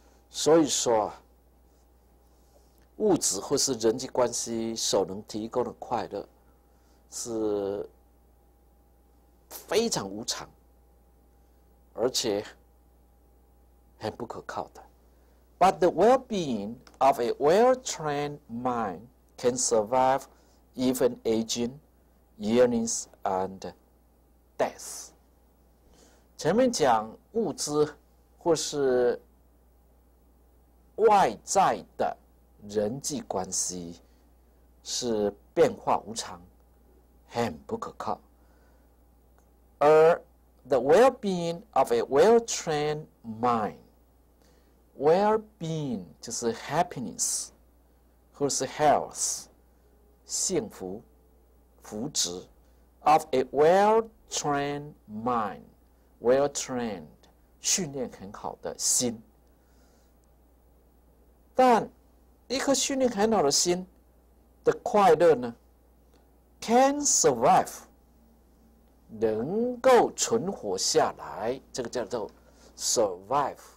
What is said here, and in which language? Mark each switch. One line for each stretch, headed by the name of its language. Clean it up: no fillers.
Chinese: 所以说，物质或是人际关系所能提供的快乐是非常无常，而且很不可靠的。
English: But the well-being of a well-trained mind can survive even aging, illness, and death.
Chinese: 前面讲物质或是外在的人际关系是变化无常，很不可靠。而 the well-being of a well-trained mind， well-being 就是 happiness 或是 health， 幸福、福祉 of a well-trained mind，well-trained 训练很好的心。但一颗训练很好的心的快乐呢 ， can survive 能够存活下来，这个叫做 survive。